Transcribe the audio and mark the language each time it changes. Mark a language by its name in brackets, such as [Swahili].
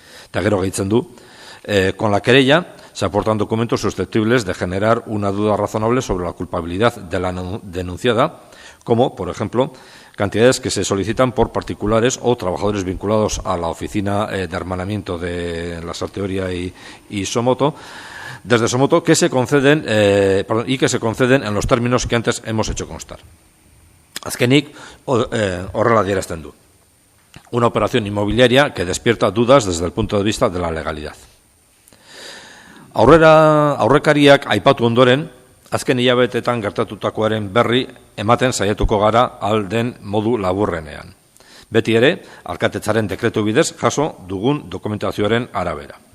[Basque] Eta gero gehitzen du, [Spanish] con la querella se aportan documentos susceptibles de generar una duda razonable sobre la culpabilidad de la denunciada, como, por ejemplo, cantidades que se solicitan por particulares o trabajadores vinculados a la oficina de hermanamiento de Lasarte Oria y Somoto, desde Somoto, que se conceden en los términos que antes hemos hecho constar. [Basque] Azkenik, horrela adierazten du. [Spanish] Una operación inmobiliaria que despierta dudas desde el punto de vista de la legalidad. [Basque] Aurrekariak aipatu ondoren, azken hilabetetan gertatutakoaren berri ematen saiatuko gara alden modu laburrenean. Beti ere, alkatetzaren dekretu bidez jaso dugun dokumentazioaren arabera.